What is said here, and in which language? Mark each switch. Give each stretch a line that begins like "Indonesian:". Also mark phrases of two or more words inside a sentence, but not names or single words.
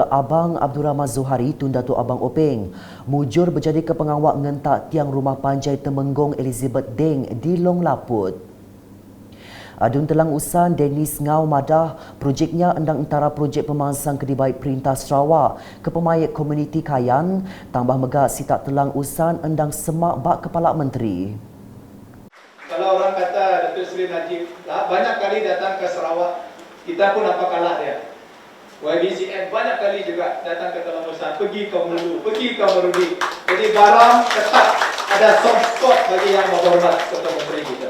Iban: Abang Abdul Rahman Zuhari Tun Datuk Abang Openg mujur berjadi ke pengawak ngentak tiang rumah panjai Temenggong Elizabeth Deng di Long Laput. Adun telang usan Dennis Ngau madah projeknya endang antara projek pemansang Kedibai Perintah Sarawak ke pemayat komuniti Kayan tambah megak si tak telang usan endang semak bak Kepala Menteri.
Malay: Kalau orang kata Datuk Seri Najib banyak kali datang ke Sarawak, kita pun apa kalah dia. YBCM banyak kali juga datang ke Telang Usan, pergi ke Mulu, pergi ke Merudi. Jadi barang ketat, ada
English: soft spot
Malay: bagi yang menghormat Ketua Menteri kita.